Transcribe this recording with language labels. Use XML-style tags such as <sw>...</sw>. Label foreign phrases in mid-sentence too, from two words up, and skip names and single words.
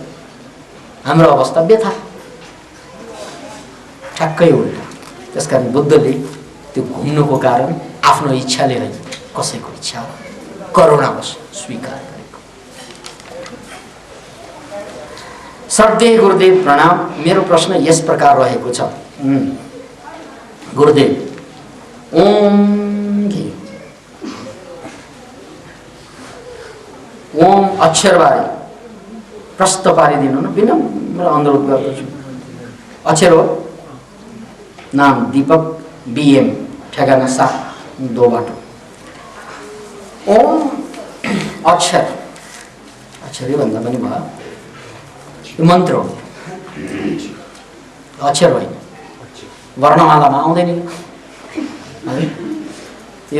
<ne>हाम्रो अवस्था व्यथा, ठ्याक्कै उल्टा। त्यसकारण बुद्धले त्यो घुम्नुको कारण आफ्नो इच्छाले होइन, कसैको इच्छा करुणावश स्वीकार गरेको। श्रद्धेय गुरुदेव प्रणाम। मेरो प्रश्न यस प्रकार रहेको छ। गुरुदेव, ओम ओम अक्षरबारे प्रश्न पारिदिनु न, विनम्र अनुरोध गर्दछु। अक्षर हो, नाम दीपक BM, ठेगाना 7 2 बाटो। ओम अक्षर, अक्षरै भन्दा पनि भयो, यो मन्त्र हो, अक्षर होइन, वर्णमालामा आउँदैन यो।</ne>